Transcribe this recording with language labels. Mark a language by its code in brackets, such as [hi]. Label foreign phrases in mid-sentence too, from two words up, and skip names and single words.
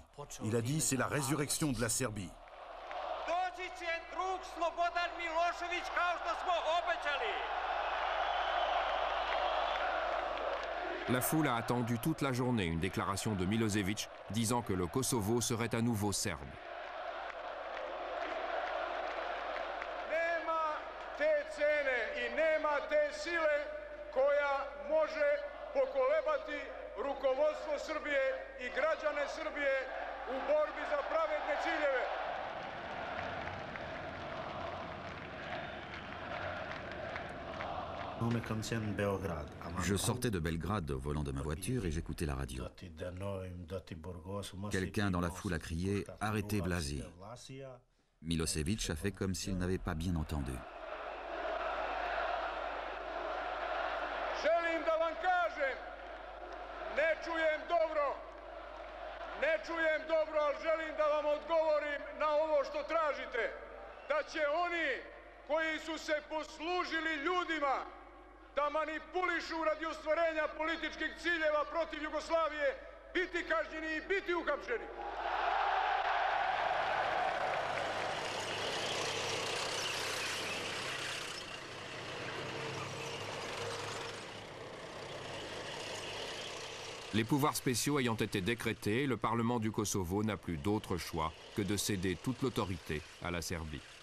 [fr] Il a dit, c'est la résurrection de la Serbie. La foule a attendu toute la journée une déclaration de Milosevic disant que le Kosovo serait à nouveau serbe. [sr] Rukovodstvo Srbije i građane Srbije u borbi za pravedne ciljeve. [fr] Je sortais de Belgrade au volant de ma voiture et j'écoutais la radio. Quelqu'un dans la foule a crié « Arrêtez Blasi ». Milosevic a fait comme s'il n'avait pas bien entendu. [sr] Želim da vam kažem, ne čujem dobro, ali želim da vam odgovorim na ovo što tražite. Da će oni koji su se poslužili ljudima da manipulišu radi ostvarenja političkih ciljeva protiv Jugoslavije biti kažnjeni i biti uhapšeni. [fr] Les pouvoirs spéciaux ayant été décrétés, le Parlement du Kosovo n'a plus d'autre choix que de céder toute l'autorité à la Serbie.